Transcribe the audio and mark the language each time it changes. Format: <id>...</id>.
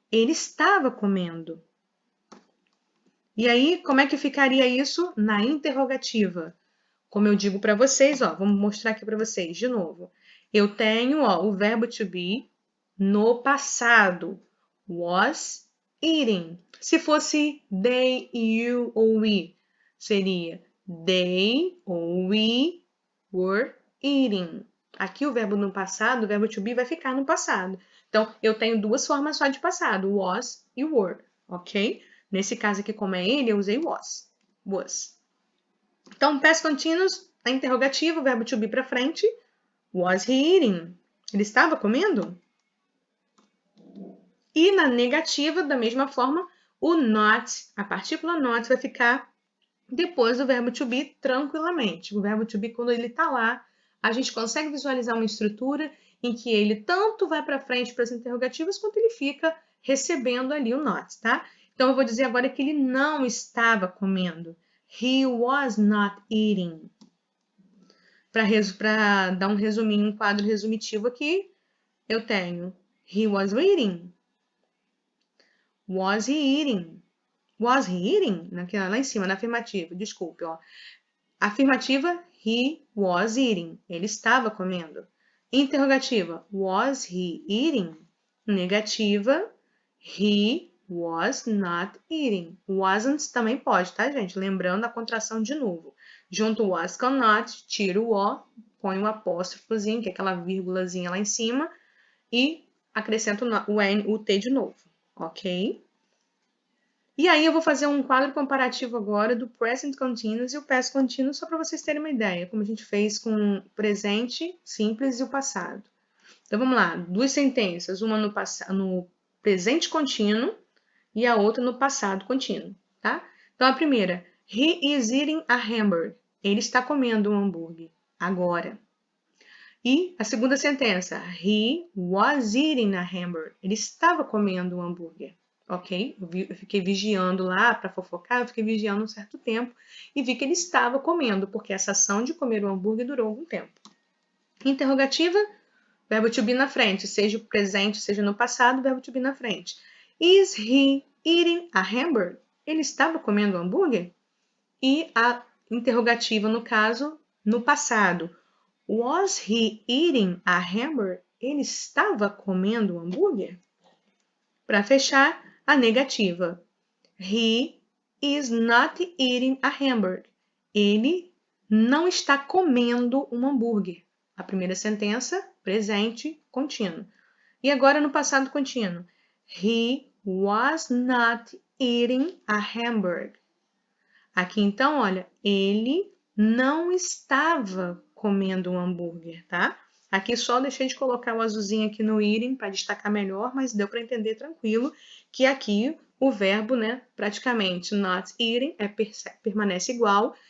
<pt>Ele estava comendo. E aí, como é que ficaria isso na interrogativa? Como eu digo para vocês, ó, vamos mostrar aqui para vocês de novo. Eu tenho, ó, o verbo to be no passado.</pt> <en>Was eating.</en> <pt>Se fosse they, you ou we, seria they ou</pt> <en>we were eating.</en> <pt>Aqui o verbo no passado, o verbo to be vai ficar no passado. Então, eu tenho duas formas só de passado, was e were, ok? Nesse caso aqui, como é ele, eu usei was. Então, past continuous, a interrogativa, o verbo to be para frente.</pt> <en>Was he eating?</en> <pt>Ele estava comendo? E na negativa, da mesma forma, o not, a partícula not, vai ficar depois do verbo to be tranquilamente. O verbo to be, quando ele está lá, a gente consegue visualizar uma estrutura em que ele tanto vai para frente para as interrogativas, quanto ele fica recebendo ali o not, tá? Então, eu vou dizer agora que ele não estava comendo.</pt> <en>He was not eating.</en> <pt>Para dar um resuminho, um quadro resumitivo aqui, eu tenho</pt> <en>he was eating. Was he eating? Was he eating?</en> <pt>Lá em cima, na afirmativa, desculpe, ó. Afirmativa,</pt> <en>he was eating.</en> <pt>Ele estava comendo.</pt> <en>Interrogativa, was he eating? Negativa, he was not eating.</en> <pt>Wasn't também pode, tá, gente? Lembrando a contração de novo. Junto o was com not, tiro o o, põe o apóstrofozinho, que é aquela vírgulazinha lá em cima, e acrescento o N, o T de novo, ok? E aí eu vou fazer um quadro comparativo agora do Present Continuous e o Past Continuous, só para vocês terem uma ideia, como a gente fez com o presente simples e o passado. Então vamos lá, duas sentenças, uma no presente contínuo e a outra no passado contínuo, tá? Então a primeira,</pt> <en>he is eating a hamburger.</en> <pt>Ele está comendo um hambúrguer agora. E a segunda sentença,</pt> <en>he was eating a hamburger.</en> <pt>Ele estava comendo um hambúrguer, ok? Eu fiquei vigiando lá para fofocar, eu fiquei vigiando um certo tempo e vi que ele estava comendo, porque essa ação de comer o hambúrguer durou algum tempo. Interrogativa, verbo to be na frente, seja o presente, seja no passado, verbo to be na frente.</pt> <en>Is he eating a hamburger?</en> <pt>Ele estava comendo hambúrguer? E a interrogativa, no caso, no passado.</pt> <en>Was he eating a hamburger?</en> <pt>Ele estava comendo hambúrguer? Para fechar, a negativa.</pt> <en>He is not eating a hamburger.</en> <pt>Ele não está comendo um hambúrguer. A primeira sentença, presente contínuo. E agora no passado contínuo.</pt> <en>He was not eating a hamburger.</en> <pt>Aqui então, olha, ele não estava comendo um hambúrguer, tá? Aqui só deixei de colocar o azulzinho aqui no eating para destacar melhor, mas deu para entender tranquilo que aqui o verbo, né, praticamente not eating permanece igual.</pt>